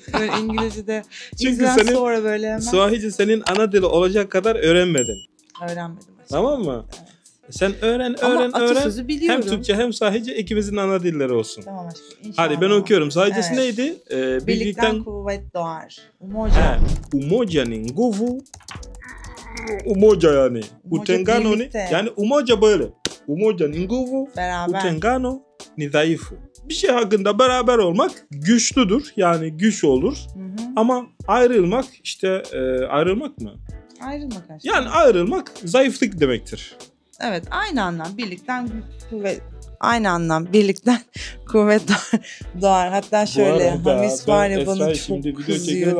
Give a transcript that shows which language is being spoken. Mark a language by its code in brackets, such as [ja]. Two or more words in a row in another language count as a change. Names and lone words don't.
[tr] Böyle İngilizce'de. Çünkü sonra böyle hemen. Swahili senin ana dili olacak kadar öğrenmedin. Öğrenmedim. Tamam mı? Evet. Sen öğren. Hem Türkçe hem Sahice ikimizin ana dilleri olsun. Tamam aşkım. İnşallah. Hadi ben okuyorum. Sahicesi neydi? Birlikten kuvvet doğar. [sw] Umoja. Umoja ni nguvu. Umoja yani. Utengano ni. Yani umoja böyle. Umoja ni nguvu. [tr] Beraber. [sw] Utengano ni dhaifu. [tr] Bir şey hakkında beraber olmak güçlüdür. Yani güç olur. Hı-hı. Ama ayrılmak ayrılmak mı? Ayrılmak aşkım. Yani ayrılmak zayıflık demektir. Evet, aynı anlam. Birlikten kuvvet. Aynı anlam. Birlikten kuvvet doğar. Hatta şöyle Hamis var ya bana çok kızıyor.